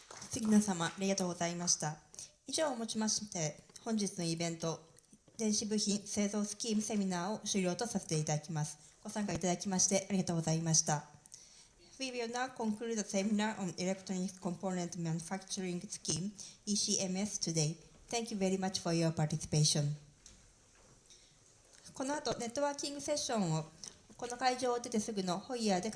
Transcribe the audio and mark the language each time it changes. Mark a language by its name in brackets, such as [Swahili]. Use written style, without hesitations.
[Japanese] 杉野様、ありがとうございました。以上をもちまして、本日のイベント、電子部品製造スキームセミナーを終了とさせていただきます。ご参加いただきましてありがとうございました。 [English] We will now conclude the seminar on Electronic Component Manufacturing Scheme, ECMS today. Thank you very much for your participation. [Japanese] この後、ネットワーキングセッションをこの会場を出てすぐのホイヤーで開